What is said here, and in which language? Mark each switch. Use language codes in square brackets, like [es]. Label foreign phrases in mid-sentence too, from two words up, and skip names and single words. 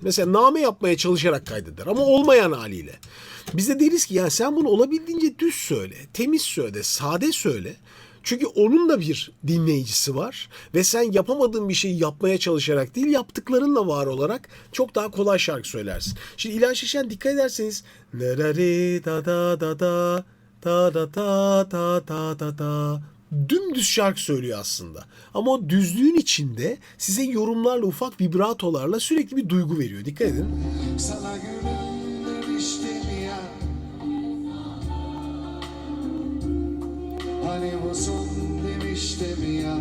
[tr] Mesela name yapmaya çalışarak kaydeder ama olmayan haliyle. Biz de deriz ki ya sen bunu olabildiğince düz söyle, temiz söyle, sade söyle. Çünkü onun da bir dinleyicisi var ve sen yapamadığın bir şeyi yapmaya çalışarak değil, yaptıklarınla var olarak çok daha kolay şarkı söylersin. Şimdi İlhan Şeşen dikkat ederseniz nerari da da da da ta da ta ta ta ta ta, dümdüz şarkı söylüyor aslında. Ama o düzlüğün içinde size yorumlarla, ufak vibratolarla sürekli bir duygu veriyor. Dikkat edin. Sana gülüm demiştim ya, hani bu son demiştim ya.